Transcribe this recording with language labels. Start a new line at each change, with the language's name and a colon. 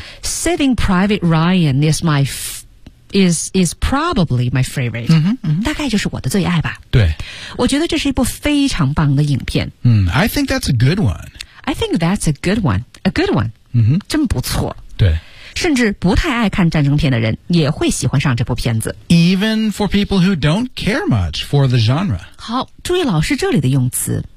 English: Saving Private Ryan is probably my favorite、 mm-hmm, mm-hmm.
Chinese: 大概就是我的最爱吧对我觉得这是一部非常棒的影片、
English: I think that's a good one I think that's a good one、 mm-hmm.
Chinese: 真不错对甚至不太爱看战争片的人也会喜欢上这部片子。
English: Even for people who don't care much for the genre.
Chinese: 好，注意老师这里的用词。